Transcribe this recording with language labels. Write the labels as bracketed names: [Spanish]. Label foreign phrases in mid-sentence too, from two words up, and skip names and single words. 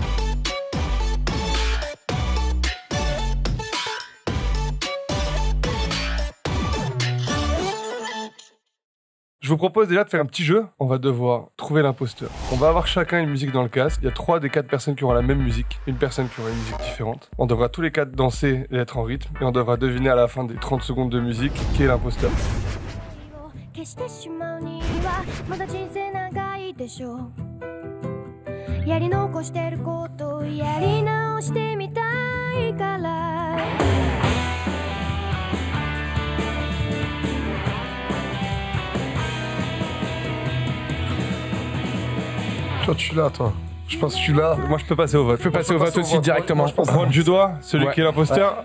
[French] Je vous propose déjà de faire un petit jeu. On va devoir trouver l'imposteur. On va avoir chacun une musique dans le casque. Il y a 3 des 4 personnes qui auront la même musique. Une personne qui aura une musique différente. On devra tous les 4 danser et être en rythme. Et on devra deviner à la fin des 30 secondes de musique qui est l'imposteur. [Japanese] 消してしまうにはまだ人生長いでしょうやり残してることをやり直してみたいから [French] Toi, tu l'as, toi. Je pense que tu l'as. Moi, je peux passer au vote. Je peux passer au vote aussi directement. Moi, je pense On prend du doigt, celui Ouais. qui est l'imposteur.